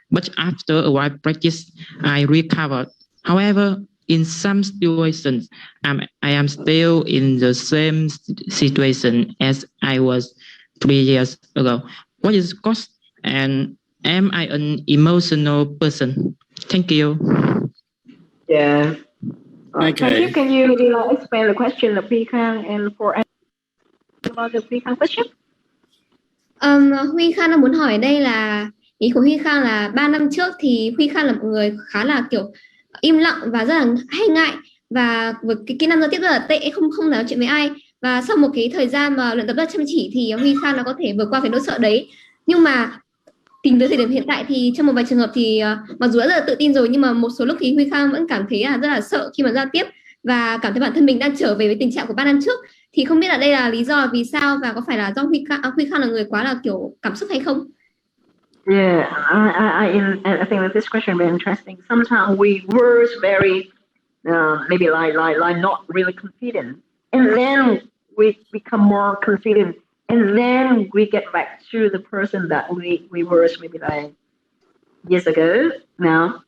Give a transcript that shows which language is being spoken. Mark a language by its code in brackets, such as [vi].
[en] But after a while practice, I recovered. However, in some situations, I am still in the same situation as I was 3 years ago. What is the cause? And am I an emotional person? Thank you. Yeah. Okay. Can you explain the question of Huy Khang and for about the Huy Khang question? [vi] Huy Khang đang muốn hỏi đây là ý của Huy Khang là 3 năm trước thì Huy Khang là một người khá là kiểu im lặng và rất là hay ngại, và với cái kỹ năng giao tiếp rất là tệ, không nói chuyện với ai. Và sau một cái thời gian mà luyện tập rất chăm chỉ thì Huy Khang nó có thể vượt qua cái nỗi sợ đấy. Nhưng mà tính tới thời điểm hiện tại thì trong một vài trường hợp thì mặc dù đã rất là tự tin rồi, nhưng mà một số lúc thì Huy Khang vẫn cảm thấy là rất là sợ khi mà giao tiếp và cảm thấy bản thân mình đang trở về với tình trạng của 3 năm trước. Thì không biết là đây là lý do vì sao, và có phải là do Huy Khang là người quá là kiểu cảm xúc hay không? [en] Yeah, I think that this question is very interesting. Sometimes we were very maybe like not really confident, and then we become more confident, and then we get back to the person that we were maybe like years ago now.